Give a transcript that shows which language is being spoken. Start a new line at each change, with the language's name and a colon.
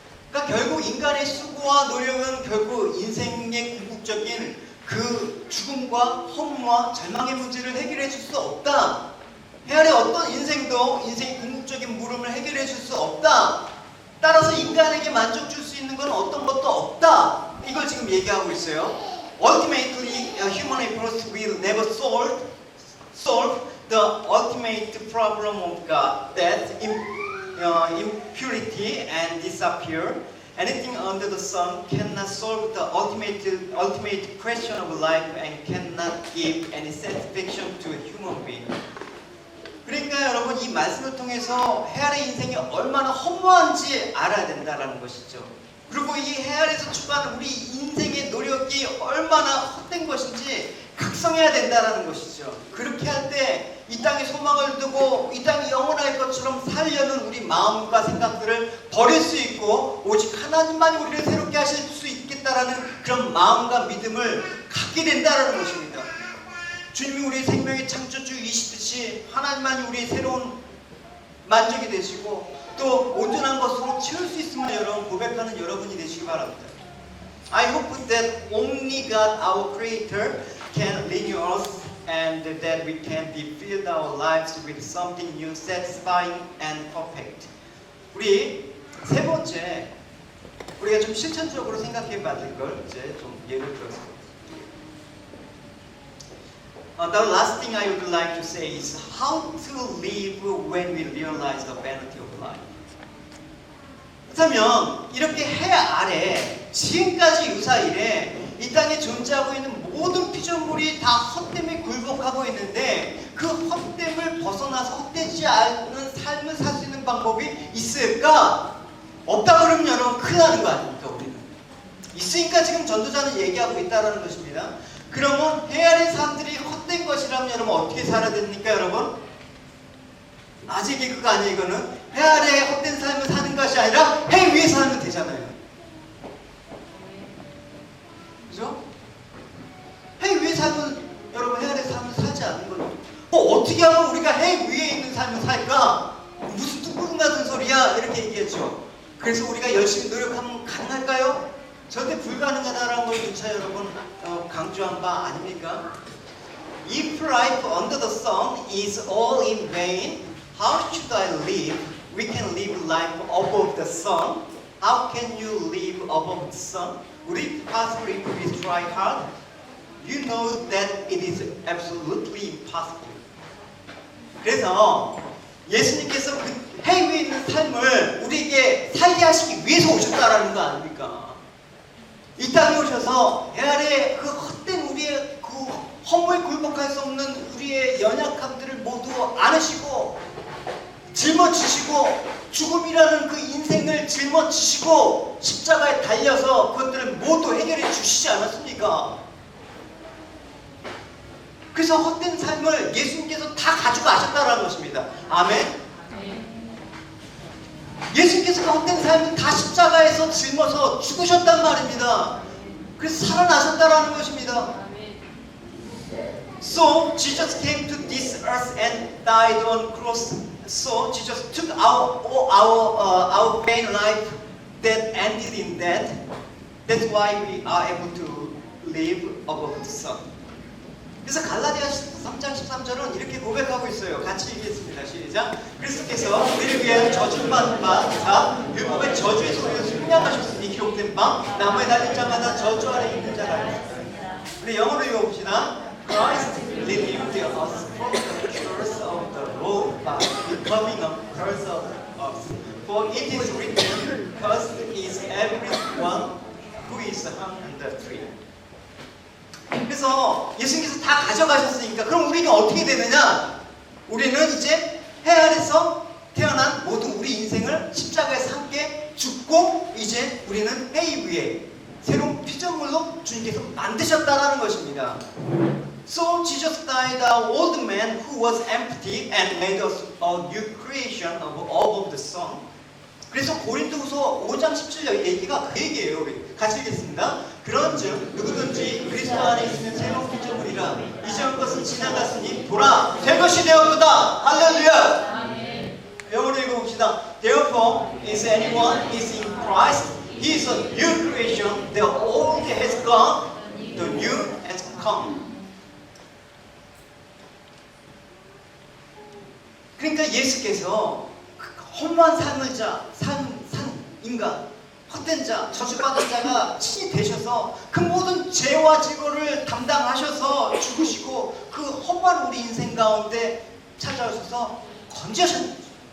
Korean: 그러니까 결국 인간의 수고와 노력은 결국 인생의 궁극적인 그 죽음과 허무와 절망의 문제를 해결해 줄 수 없다. 해아래 어떤 인생도 인생의 궁극적인 물음을 해결해 줄 수 없다. 따라서 인간에게 만족 줄 수 있는 건 어떤 것도 없다. 이걸 지금 얘기하고 있어요.
English: Ultimately, human efforts will never solve the ultimate problem of God, death, impurity, and disappear. Anything under the sun cannot solve the ultimate question of life and cannot give any satisfaction to a human being.
Korean: 그러니까 여러분 이 말씀을 통해서 헤아리 인생이 얼마나 허무한지 알아야 된다는 것이죠. 그리고 이 헤아리에서 추구하는 우리 인생의 노력이 얼마나 헛된 것인지 각성해야 된다는 것이죠. 그렇게 할 때 이 땅에 소망을 두고 이 땅이 영원할 것처럼 살려는 우리 마음과 생각들을 버릴 수 있고 오직 하나님만이 우리를 새롭게 하실 수 있겠다라는 그런 마음과 믿음을 갖게 된다는 것입니다. 주님이 우리 생명의 창조주이시듯이 하나님만이 우리의 새로운 만족이 되시고 또 온전한 것으로 채울 수 있음을 여러분 고백하는 여러분이 되시기 바랍니다.
English: I hope that only God, our Creator, can renew us and that we can fill our lives with something new, satisfying and perfect.
Korean: 우리 세 번째 우리가 좀 실천적으로 생각해 봐야 걸 이제 좀 예를 들어서
English: The last thing I would like to say is how to live when we realize the vanity of life.
Korean: 그렇다면 이렇게 해 아래 지금까지 유사일에 이 땅에 존재하고 있는 모든 피조물이 다 헛됨에 굴복하고 있는데 그 헛됨을 벗어나서 헛되지 않는 삶을 살 수 있는 방법이 있을까? 없다 그러면 여러분 큰일 나는 거 아닙니까? 우리는 있으니까 지금 전도자는 얘기하고 있다는 것입니다. 그러면 해 아래 사람들이 헛된 것이라면 여러분 어떻게 살아야 됩니까 여러분? 아직 그거 아니에요. 이거는 해 아래 헛된 삶을 사는 것이 아니라 해 위에 살면 되잖아요. 그죠? 해 위에 살면 여러분 해 아래 삶을 살지 않는 거죠. 어떻게 하면 우리가 해 위에 있는 삶을 살까? 무슨 뚱뚱 같은 소리야 이렇게 얘기했죠. 그래서 우리가 열심히 노력하면 가능할까요? 절대 불가능하다라는 걸 누차 여러분 강조한 바 아닙니까?
English: If life under the sun is all in vain, how should I live? We can live life above the sun. How can you live above the sun? Would it possible if we try hard? You know that it is absolutely impossible.
Korean: 그래서 예수님께서 그 해 위에 있는 삶을 우리에게 살게 하시기 위해서 오셨다라는 거 아닙니까? 이 땅에 오셔서 해 아래 그 헛된 우리의 그 허무에 굴복할 수 없는 우리의 연약함들을 모두 안으시고 짊어지시고 죽음이라는 그 인생을 짊어지시고 십자가에 달려서 그것들을 모두 해결해 주시지 않았습니까? 그래서 헛된 삶을 예수님께서 다 가지고 가셨다는 것입니다. 아멘. 예수님께서 그 헛된 삶을 다 십자가에서 짊어서 죽으셨단 말입니다. 그래서 살아나셨다는 것입니다.
English: So Jesus came to this earth and died on cross. So Jesus took our vain life that ended in death. That's why we are able to live above the sun.
Korean: 그래서 갈라디아 3장 13절은 이렇게 고백하고 있어요. 같이 읽겠습니다. 시작. 그리스도께서 우리를 위하여 저주를 받은 바, 자 율법의 저주의 소리를 숙량하셨으니 기록된 바, 나무에 달린 자마다 저주 아래 있는 자라 하였습니다. 우리 영어로 읽어봅시다.
English: Christ redeemed us from the curse of the law by becoming a curse of us. For it is written, cursed is everyone who is hung on the tree.
Korean: 그래서 예수님께서 다 가져가셨으니까 그럼 우리는 어떻게 되느냐? 우리는 이제 해 아래서 태어난 모든 우리 인생을 십자가에서 함께 죽고 이제 우리는 해 위에 새로운 피조물로 주님께서 만드셨다라는 것입니다.
English: So Jesus died our old man who was empty and made us a new creation of the Son.
Korean: 그래서 고린도후서 5장 17절 얘기가 그 얘기예요. 우리 같이 읽겠습니다. 그런즉 누구든지 그리스도 안에 있으면 새로운 피조물이라 이전 것은 지나갔으니 보라 새 것이 되었도다. 할렐루야. 영어로 읽어봅시다.
English: Therefore, is anyone is in Christ, he is a new creation. The old has gone, the new has come.
Korean: 그러니까 예수께서 험한 삶을 산 인간, 헛된 자, 저주받은 자가 친히 되셔서 그 모든 죄와 지고를 담당하셔서 죽으시고 그 험한 우리 인생 가운데 찾아오셔서 건져셨습니다.